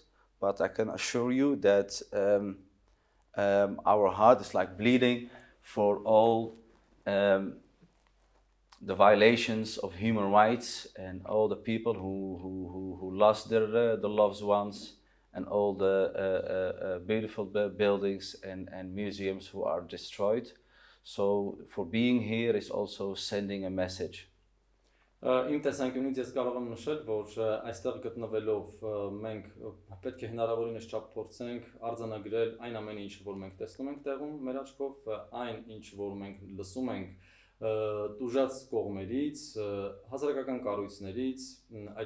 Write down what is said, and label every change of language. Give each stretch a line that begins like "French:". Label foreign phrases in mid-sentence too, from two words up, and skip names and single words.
English: But I can assure you that our heart is like bleeding for all the violations of human rights and all the people who lost their loved ones, and all the beautiful buildings and museums who are destroyed. So for being here is also sending a message.
Armenian: Իմ տեսանկյունից ես կարող եմ նշել, որ այստեղ գտնվելով մենք պետք է հնարավորինս չափ փորձենք արձանագրել այն ամենը, ինչ որ մենք տեսնում ենք տեղում մեր աչքով, այն ինչ որ մենք լսում ենք տուժած կողմերից, հասարակական կառույցներից, այդ